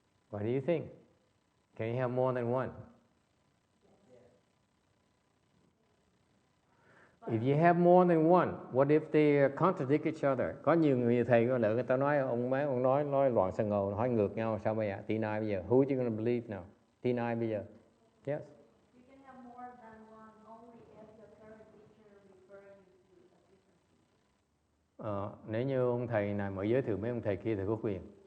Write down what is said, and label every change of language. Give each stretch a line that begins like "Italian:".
English: What do you think? Can you have more than one? If you have more than one, what if they contradict each other?
Vietnamese: Có nhiều người thầy có lỡ người ta nói ông nói loạn xà ngầu, nói ngược nhau, sao bây giờ? Tin ai bây giờ?
English: Who are you going to believe now?
Vietnamese: Tin ai bây giờ? Yes.
English: You can have more than one only if the current teacher refers you to a different teacher.
Vietnamese: Nếu như ông thầy này mới giới thiệu mấy ông thầy kia thì có quyền.